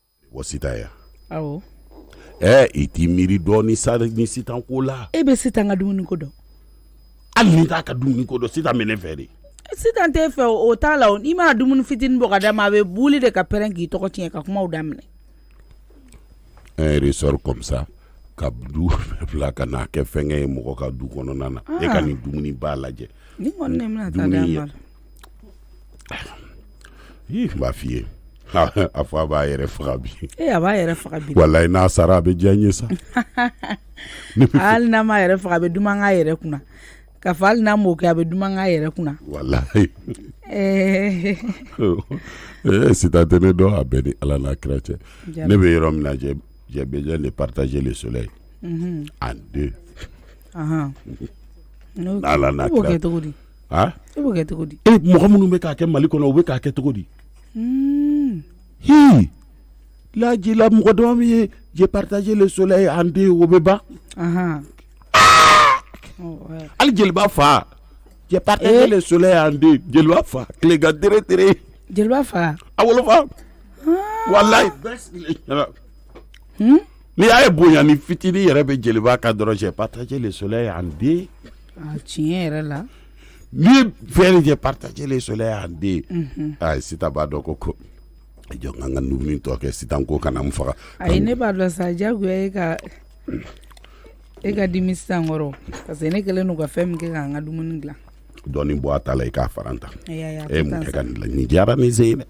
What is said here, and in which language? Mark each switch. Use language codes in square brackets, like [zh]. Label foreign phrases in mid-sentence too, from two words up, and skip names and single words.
[bm] wa sita ya awɔ i t'i miiri dɔɔni sa ni sitan ko la e bɛ sitan ka dumuni ko dɔn hali ni t'a ka dumuni ko dɔn sitan bɛ ne fɛ de sitan tɛ fɛ o t'a la n'i ma dumuni fitinin bɔ ka d'a ma a bɛ buli de ka pɛrɛn k'i tɔgɔ tiɲɛ ka kumaw daminɛ [fr] un ressort comme ça [bm] ka du bila ka n'a kɛ fɛnkɛ ye mɔgɔ ka du kɔnɔna na e ka nin dumuni ba lajɛ ni kɔni ne bɛna taa d'a ma n b'a f'i ye a fɔ a b'a yɛrɛ faga bi a b'a yɛrɛ faga bi walayi n'a sara a bɛ diya n ye sa hali n'a m'a yɛrɛ faga a bɛ duman k'a yɛrɛ kunna k'a fɔ hali n'a m'o kɛ a bɛ duman k'a yɛrɛ kunna walayi sitan tɛ ne dɔn a bɛɛ ni ala n'a kira cɛ ne bɛ yɔrɔ min na [fr] j'ai besoin de partager le soleil en deux [bm] ala n'a kira i b'o kɛ cogo di mɔgɔ minnu bɛ k'a kɛ Mali kɔnɔ u bɛ k'a kɛ cogo di la mɔgɔ dama min ye [fr] j'ai partagé le soleil en deux [bm] o bɛ ban hali jeliba fa [fr] j'ai partagé le soleil en deux [bm] jeliba fa tilegan tere jeliba fa a wolofa walayi n'i y'a ye bonya ni fitinin yɛrɛ bɛ jeliba kan dɔrɔn [fr] j'ai partagé le soleil en deux [bm] tiɲɛ yɛrɛ la ni fɛn [fr] j'ai partagé le soleil en deux [bm] sitan b'a dɔn ko jɔ n ka dumuni tɔ kɛ sitan ko kana n faga ayi ne b'a dɔn sa jagoya e ka dimi sisan kɔrɔ [fr] parce que [bm] ne kɛlen don ka fɛn min kɛ k'an ka dumuni dilan dɔɔni bɔ a ta la i k'a fara n ta mun kɛ ka nin dilan nin diyara ne se ye dɛ